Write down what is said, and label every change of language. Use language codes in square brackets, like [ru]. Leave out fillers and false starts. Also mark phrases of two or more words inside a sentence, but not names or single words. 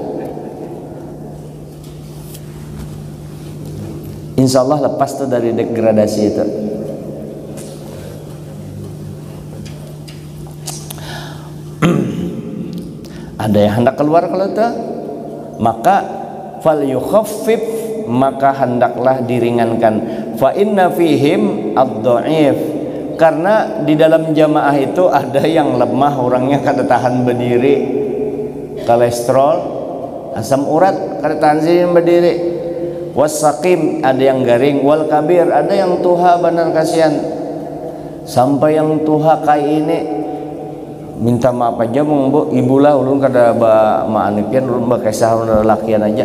[ar] إن شاء الله [bjn] lepas tuh dari degradasi itu. Ada yang hendak keluar kalau itu, maka [ar] فليخفف, [bjn] maka hendaklah diringankan. [ar] فإن فيهم الضعيف, [bjn] karena di dalam jamaah itu ada yang lemah orangnya, kada tahan berdiri, kolesterol, asam urat, kada tahan sini berdiri. Wasaqim, ada yang garing. [ar] والكبير, [bjn] ada yang tuha benar kasihan. Sampai yang tuha kayak ini minta maaf aja Bu, ibulah ulun kada ba maanipian, ulun ba kisah lakian aja.